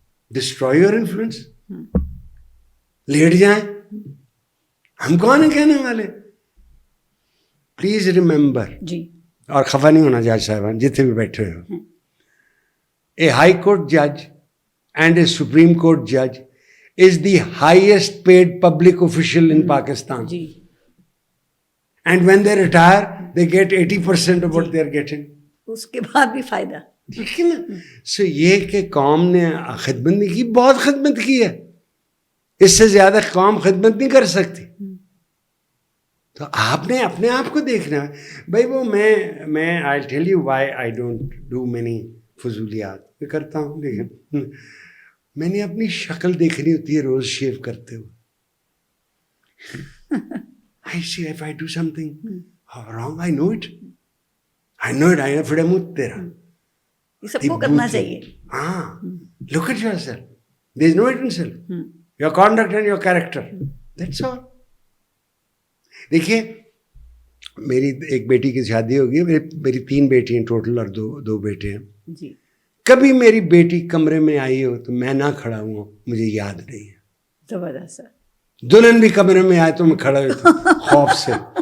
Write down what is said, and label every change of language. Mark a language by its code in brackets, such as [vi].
[en] Destroy your influence. [ur] Late جائیں, ہم کون ہیں کہنے والے. [en] please remember, [ur] اور خفا نہیں ہونا جج صاحبان جتنے بھی بیٹھے ہو, [en] A high court جج and a supreme court جج is the highest paid public official in Pakistan. And when they retire, they get 80% of what they are getting. [ur] اس کے بعد بھی فائدہ. لیکن سو یہ کہ قوم نے خدمت نہیں کی, بہت خدمت کی ہے. اس سے زیادہ قوم خدمت نہیں کر سکتی. تو آپ نے اپنے آپ کو دیکھنا ہے بھائی. [en] وہ میں I tell you why I don't do many فضولیات. [ur] میں کرتا ہوں لیکن میں نے اپنی شکل دیکھنی ہوتی ہے روز شیو کرتے ہوئے. [en] I see if I do something wrong, I know it. I know freedom تیرا. [ur] یہ سب کو کرنا چاہیے. [en] ہاں, look at yourself. There is no it in self. Your conduct and your character. That's all. [ur] دیکھیے میری ایک بیٹی کی شادی ہوگی, میری 3 بیٹی ہیں ٹوٹل اور 2 بیٹے ہیں. جی. کبھی میری بیٹی کمرے میں آئی ہو تو میں نہ کھڑا ہوں, مجھے یاد نہیں ہے. زبردست. دلہن بھی کمرے میں آئے تو میں کھڑا ہوتا خوف سے.